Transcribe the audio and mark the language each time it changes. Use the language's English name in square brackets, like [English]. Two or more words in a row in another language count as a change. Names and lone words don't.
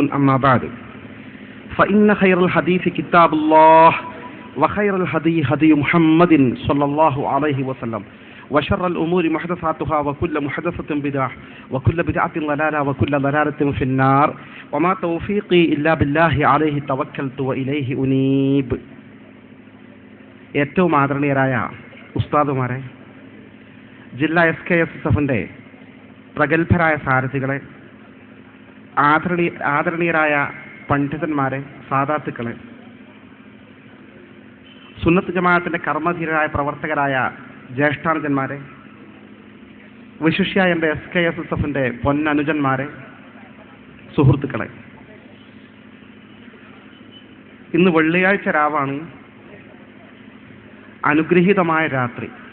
[Arabic] أما بعد فإن خير الحديث كتاب الله وخير الهدي هدي محمد صلى الله عليه وسلم وشر الأمور محدثاتها وكل محدثة بدعة وكل بدعة ضلالة وكل ضلالة في النار وما توفيقي إلا بالله عليه توكلت وإليه أنيب. [Malayalam] ഏറ്റവും ആദരണീയരായ ഉസ്താദുമാരെ, ജില്ലാ SKSSFന്റെ പ്രഗത്ഭരായ സാരഥികളെ, ആദരണീയരായ പണ്ഡിതന്മാരെ, സാദാത്തുക്കളെ, സുന്നത്ത് ജമാഅത്തിന്റെ കർമ്മധീരരായ പ്രവർത്തകരായ ജ്യേഷ്ഠാനുജന്മാരെ, വിശിഷ്യ എൻ്റെ SKSSFന്റെ പൊന്നനുജന്മാരെ, സുഹൃത്തുക്കളെ, ഇന്ന് വെള്ളിയാഴ്ച രാവാണ്, അനുഗ്രഹീതമായ രാത്രി.